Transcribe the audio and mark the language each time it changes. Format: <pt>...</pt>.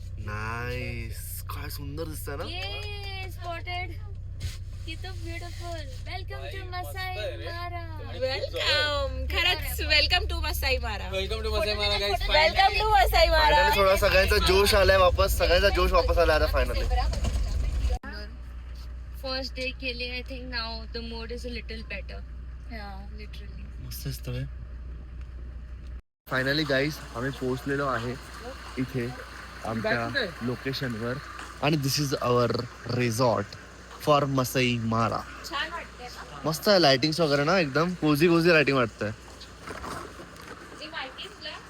<mr>Nice, काय सुंदर दिसतंय ना.</mr> <en>Spotted. किती beautiful. Welcome to Masai Mara. Welcome, खरंच welcome to Masai Mara. Welcome to Masai Mara guys. Welcome to Masai Mara.</en> <mr>फायनली थोडा सगळ्यांचा जोश आलाय वापस, सगळ्यांचा जोश वापस आलाय आता फायनली.</mr> <en>first day</en> <hi>के लिए</hi> <en>I think now the mood is a little better. Literally</en> <mr>मस्त दिसतोय. फायनली गाईज आम्ही पोहोचलेलो आहे इथे आमच्या लोकेशनवर, आणि</mr> <en>This is our resort for Masai Mara.</en> <mr>छान वाटते ना. मस्त आहे लाइटिंग्स वगैरे ना, एकदम कोझी लाइटिंग वाटतंय. जी माहिती तुला</mr>